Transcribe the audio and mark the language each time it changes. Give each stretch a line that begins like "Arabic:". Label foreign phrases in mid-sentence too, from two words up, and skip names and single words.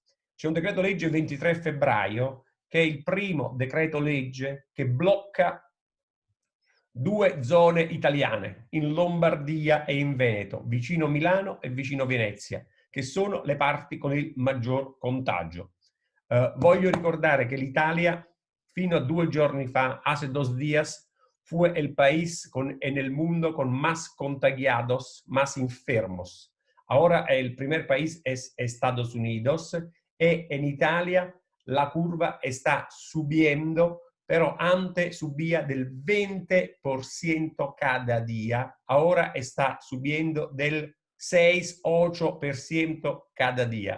Italian: C'è un decreto legge il 23 febbraio che è il primo decreto legge che blocca 2 zone italiane, in Lombardia e in Veneto, vicino Milano e vicino Venezia, che sono le parti con il maggior contagio. Voglio ricordare che fino a 2 giorni fa,
Spanish: hace 2 días, fue el país en el mundo con más contagiados, más enfermos. Ahora el primer país es Estados Unidos y en Italia la curva está subiendo, pero antes subía del 20% cada día, ahora está subiendo del 6-8% cada día.